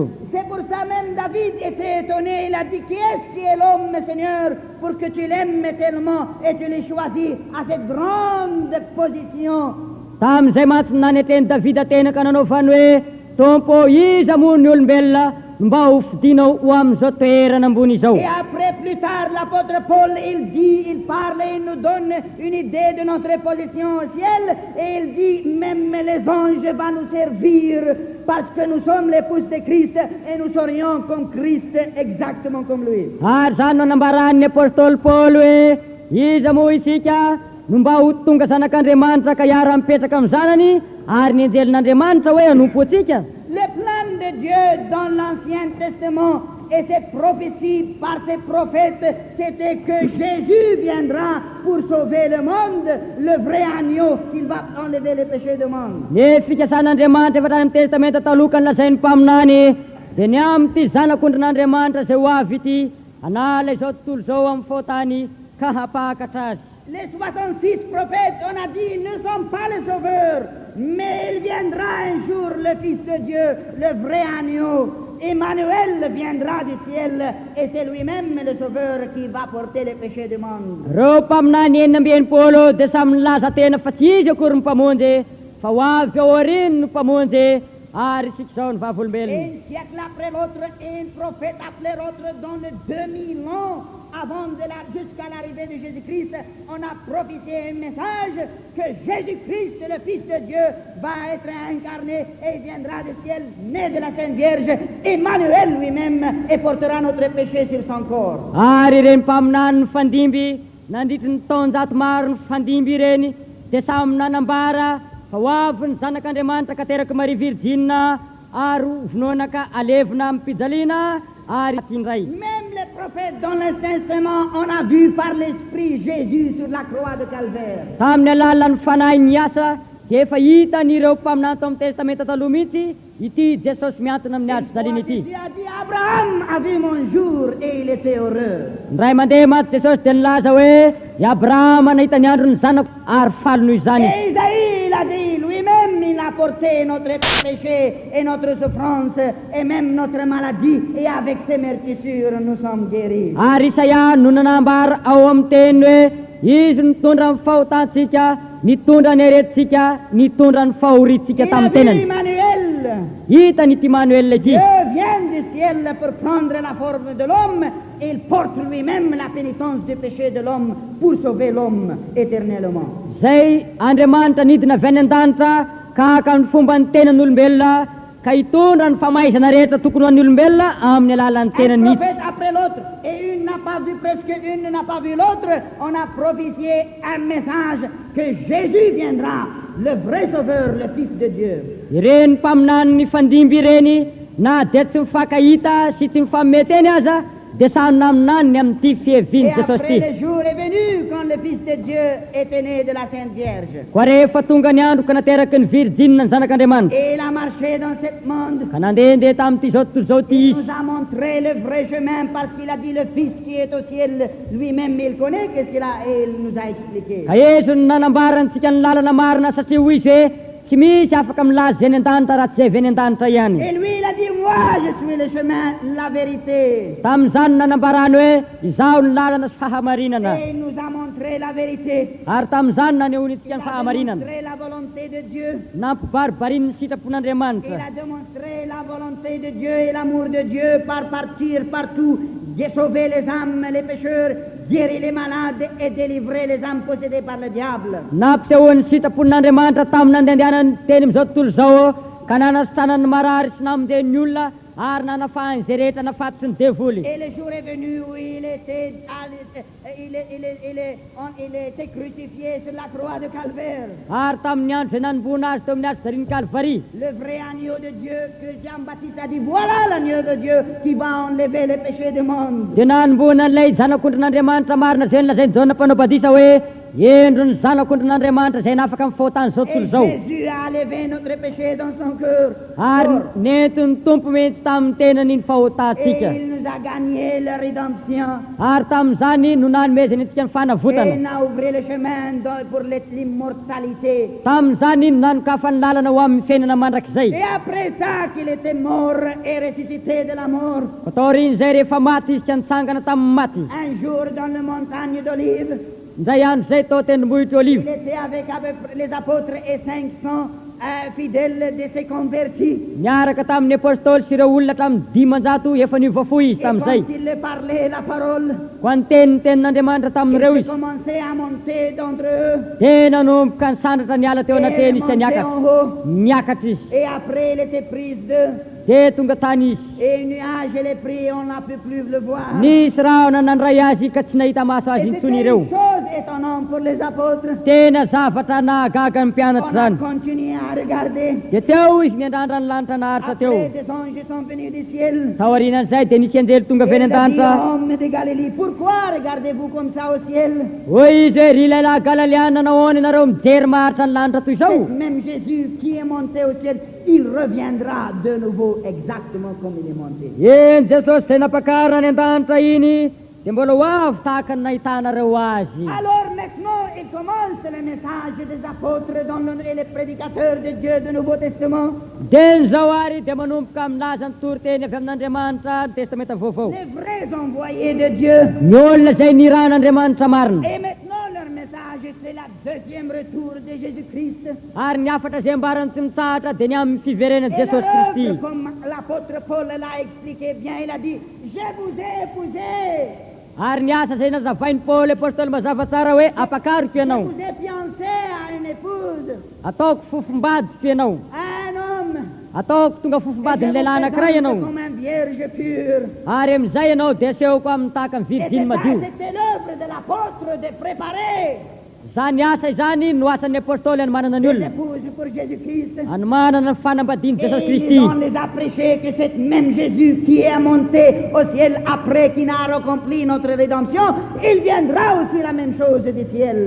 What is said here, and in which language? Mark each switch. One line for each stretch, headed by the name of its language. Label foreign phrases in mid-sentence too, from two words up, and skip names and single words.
French: C'est pour ça même David était étonné, il a dit, qui est-ce qui est l'homme, Seigneur, pour que tu l'aimes tellement et tu l'aies choisi à cette grande position.
Malagasy: Tamin'izay mantsy naneteny Davida tena ka nanaovany hoe tompo iza moa ny olombelona mba ho fidinao ho amin'izao toerana ambony izao.
French: Et après, plus tard, l'apôtre Paul, il parle et il nous donne une idée de notre position au ciel, et il dit, même les anges vont nous servir, parce que nous sommes l'épouse de Christ, et nous serions comme Christ, exactement comme lui.
Malagasy: Ary zany nanambaran'ny apôstôly Paoly hoe iza moa isika no mba ho tonga zanak'Andriamanitra ka hiara-mipetraka amin'ny zanany, ary ny anjelin'Andriamanitra hoe hanompo antsika.
French: Le plan de Dieu dans l'Ancien Testament et ses prophéties par ses prophètes, c'était que Jésus viendra pour sauver le monde, le vrai agneau, qu'il va enlever les péchés du monde.
Malagasy: Ny fikasan'Andriamanitra efa tany amin'ny testamenta taloha ny lazainy mpaminany dia ny am'ty zanak'ondrin'Andriamanitra izay ho avy ity hanala izao tontolo izao amin'ny fotany ka hapakatra azy.
French: Les 66 prophètes, on a dit, ne sont pas les sauveurs, mais il viendra un jour le Fils de Dieu, le vrai agneau. Emmanuel viendra du ciel, et c'est lui-même le sauveur qui va porter les péchés du monde.
Malagasy: Reo mpaminany enina amby enimpolo dia samy nilaza tena fa tsy izy akory ny mpamonjy, fa ho avy ao aoriny no mpamonjy, ary isika izao ny vavolombelona.
French: Un siècle après l'autre, un prophète après l'autre, dans les 2000 ans avant jusqu'à l'arrivée de Jésus-Christ, on a prophétisé un message que Jésus-Christ, le Fils de Dieu, va être incarné et il viendra du ciel, né de la Sainte Vierge, Emmanuel lui-même, et portera notre péché sur son corps.
Malagasy: Ary ireny mpaminany ny fandimby nandritry ny taonjato maro ny fandimby ireny dia samy nanambara fa ho avy ny zanak'Andriamanitra ka teraka Marie Virgine ary vonoana ka alevina amin'ny pijaliana ary tindray.
French: Même les prophètes dans l'Ancien Testament, on a vu par l'Esprit Jésus sur la croix de Calvaire.
Malagasy: Tamin'ny alalan'ny fanahy ny asa dia efa hitan'ireo mpaminany tao amin'ny testamenta taloha mihitsy ity Jesosy miantona amin'ny ady fijaliana ity.
French: Jésus a dit, Abraham a vu mon jour et il était heureux.
Malagasy: Ndray mandeha maty Jesosy dia nilaza hoe i Abrahama nahita ny andro ny zanako ary falo noho izany.
French: Et Isaïe, il a dit, lui-même, il a porté notre péché et notre souffrance et même notre maladie, et avec ses meurtrissures nous sommes guéris.
Malagasy: Ary Isaia no nanambara ao amin'ny teny hoe izy nitondra ny fahotantsika, nitondra ny aretintsika, nitondra ny fahoritsika
French: Il a
Malagasy: tamin'ny
French: vu
Malagasy: tenany. Emmanuel. Hita n'ity Emmanuel ity.
French: Dieu vient du ciel pour prendre la forme de l'homme, et il porte lui-même la pénitence du péché de l'homme pour sauver l'homme éternellement.
Malagasy: Zay Andriamanitra nidina avy any an-danitra ka haka ny fomba ny tenan'olombelona ka hitondra ny famaizana rehetra tokony ho an'ny olombelona amin'ny alalan'ny
French: Un
Malagasy: tenany mihitsy.
French: prophète après l'autre, et une n'a pas vu, presque une n'a pas vu l'autre, on a prophétié un message que Jésus viendra, le vrai sauveur, le Fils de Dieu.
Malagasy: Ireny mpaminany ny fandimby ireny na dia tsy mifankahita sy tsy mifameteny aza dia samy naminany amin'ity
French: Et
Malagasy: fiheviny Jesosy
French: après
Malagasy: ity.
French: le jour est venu quand le Fils de Dieu était né de la Sainte Vierge.
Malagasy: Koa rehefa tonga ny andro ka nateraky ny Virgine ny zanak'Andriamanitra
French: Et il a marché dans ce monde.
Malagasy: ka nandehandeha tamin'ity zao tontolo zao ty
French: Il
Malagasy: izy.
French: nous a montré le vrai chemin parce qu'il a dit le Fils qui est au ciel, lui-même il connaît qu'est-ce qu'il a et il nous a expliqué.
Malagasy: Ka Yesu no nanambarantsika ny lalana marina satria hoy izy hoe tsy misy afaka milaza zay ny an-danitra raha tsy zay avy any an-danitra ihany.
French: Et lui il a dit, moi je suis le chemin, la vérité.
Malagasy: Tamin'izany nanambarany hoe izaho ny lalana sy fahamarinana.
French: Et il nous a montré la vérité.
Malagasy: Ary tamin'izany nanehony
French: Il
Malagasy: itsika ny
French: a
Malagasy: fahamarinana.
French: démontré la volonté de Dieu.
Malagasy: Nampibaribariny ny
French: Il
Malagasy: sitrapon'Andriamanitra.
French: a démontré la volonté de Dieu et l'amour de Dieu par partir partout, sauver les âmes, les pécheurs, guérir les malades et délivrer les âmes possédées par le diable.
Malagasy: Nampisehoany sitrapon'Andriamanitra tamin'ny nandehandehanany teny amin'izao tontolo zao ka nanasitranany marary sy namonjeny ny olona ary nanafahany zay rehetra nafatotsy ny devoly.
French: Et le jour est venu où il était crucifié sur la croix de Calvaire.
Malagasy: Ary tamin'ny andro zay nanomboana azy teo amin'ny azy zariny Calvarie.
French: Le vrai agneau de Dieu que Jean-Baptiste a dit, voilà l'agneau de Dieu qui va enlever les péchés du monde.
Malagasy: Dia nanomboana an'ilay zanak'ondrin'Andriamanitra marina zay nolazainy Jaona mpanao badisa hoe endro ny zanak'ondrin'Andriamanitra zay nafaka amin'ny fahotany zao
French: Et
Malagasy: tontolo zao.
French: Jésus a enlevé notre péché dans son cœur.
Malagasy: Ary nentiny tompo mihitsy tamin'ny tenany iny
French: Et
Malagasy: fahotantsika.
French: il nous a gagné la rédemption
Malagasy: Ary tamin'izany no nanomezany antsika ny
French: et
Malagasy: fanavotana.
French: n'a ouvert le chemin pour l'immortalité.
Malagasy: Tamin'izany no nanokafa ny lalana ho amin'ny fiainana mandrakizay.
French: Et après ça qu'il était mort et ressuscité de la mort,
Malagasy: Ataorin'izay rehefa maty izy ka nitsangana tamin'ny maty.
French: un jour dans la montagne d'Olive,
Malagasy: Nzay andro zay tao tendrombohitra
French: il
Malagasy: Olive.
French: était avec les apôtres et 500 fidèles de ses convertis.
Malagasy: Niaraka tamin'ny apôstôly sy ireo olona tamin'ny 500 efa nivoafoy izy
French: Et quand
Malagasy: tamin'izay.
French: il parlait la parole,
Malagasy: Ho any tenin'Andriamanitra tamin'ireo
French: il
Malagasy: izy.
French: commençait à monter d'entre eux
Malagasy: Tena nanomboka nisandratra niala teo
French: et
Malagasy: anateny izy sy
French: monter
Malagasy: niakatra.
French: en haut.
Malagasy: Niakatra izy.
French: Et après, il était prise d'eux.
Malagasy: De tonga tany izy.
French: Et un nuage, elle est pris, on n'a pu plus le voir.
Malagasy: Nisy rahona nandray azy ka tsy nahita maso
French: Et
Malagasy: azy
French: c'était
Malagasy: intsony
French: une
Malagasy: ireo.
French: chose étonnante pour les apôtres.
Malagasy: Tena zavatra nahagaga ny mpianatra
French: On a
Malagasy: zany.
French: continué à regarder.
Malagasy: De teo izy niandrandra ny lanitra naharitra teo.
French: Après, des anges sont venus du ciel.
Malagasy: Taorianan'izay de nisy anjely tonga
French: Et
Malagasy: avy any
French: il a dit,
Malagasy: an-danitra.
French: hommes de Galilée, pourquoi regardez-vous comme ça au ciel?
Malagasy: Hoy izy hoe ry lehilahy galaliana nahoany ianareo mijery maharitra ny lanitra toy izao.
French: C'est même Jésus qui est monté au ciel, il reviendra de nouveau exactement comme il est monté.
Malagasy: Eny Jesosy zay napakarany an-danitra iny de mbola ho avy tahaka ny nahitanareo azy.
French: Alors maintenant, il commence le message des apôtres et les prédicateurs de Dieu du Nouveau Testament.
Malagasy: De nizao ary de manomboka milaza ny toriteny avy amin'Andriamanitra ny testamenta vaovao.
French: Les vrais envoyés de Dieu.
Malagasy: Ny olona zay niran'Andriamanitra marina.
French: Et maintenant, leur message, c'est la deuxième retour de Jésus-Christ.
Malagasy: Ary ny afatra zay ambarany tsy mitahatra de ny amin'ny fiverenan'i
French: Et
Malagasy: Jesosy
French: l'autre,
Malagasy: Kristy.
French: comme l'apôtre Paul l'a expliqué bien, il a dit, je vous ai épousé,
Malagasy: Ary ny asa zay nazavainy Paoly apôstôly mazava tsara hoe apakariko
French: je
Malagasy: ianao.
French: vous ai fiancé à une épouse,
Malagasy: Ataoko fofombadiko ianao.
French: à un homme.
Malagasy: Ataoko tonga
French: Et je
Malagasy: fofombadiny
French: vous
Malagasy: lehilahy anankiray
French: présente
Malagasy: ianao.
French: comme un vierge pure.
Malagasy: Ary amizay ianao de asehoko amin'ny tahaka ny
French: Et
Malagasy: virgine
French: c'est ça,
Malagasy: madio.
French: c'était l'œuvre de l'apôtre de préparer
Malagasy: Zany asa izany no asan'ny apôstôly hanomanana ny
French: les
Malagasy: olona.
French: épouses pour Jésus-Christ.
Malagasy: Hanomanana ny fanambadiany Jesosy
French: Et
Malagasy: Kristy.
French: on les a prêché que c'est même Jésus qui est monté au ciel après qu'il a accompli notre rédemption, il viendra aussi la même chose du ciel.